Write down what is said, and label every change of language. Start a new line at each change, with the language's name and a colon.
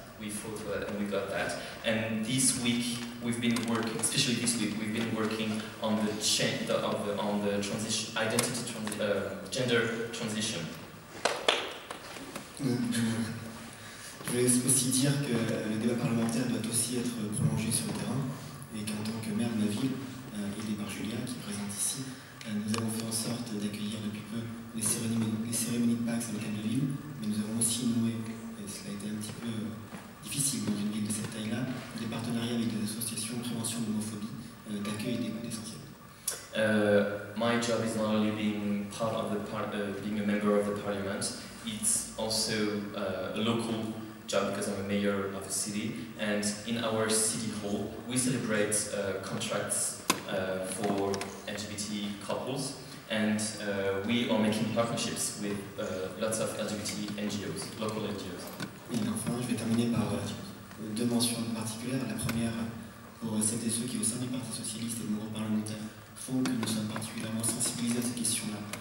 English: we fought for that and we got that. And this week we've been working, especially this week, we've been working on the change on the transition, gender transition.
French: Je voulais aussi dire que le débat parlementaire doit aussi être prolongé sur le terrain et qu'en tant que maire de la ville, aidé par Julia qui est présente ici, nous avons fait en sorte d'accueillir depuis peu les cérémonies de Pâques à l'hôtel de ville, mais nous avons aussi noué, et cela a été un petit peu difficile dans une ville de cette taille-là, des partenariats avec des associations de prévention de l'homophobie, d'accueil et d'écoute essentielle.
English: My job is not only being part of being a member of the parliament, it's also a local job because I'm a mayor of the city, and in our city hall we celebrate contracts for LGBT couples, and we are making partnerships with lots of LGBT NGOs, local NGOs.
French: Et enfin, je vais terminer par deux mentions particulières. La première, pour celles et ceux qui, au sein du Parti Socialiste et de mon groupe parlementaire, font que nous sommes particulièrement sensibilisés à ces questions-là.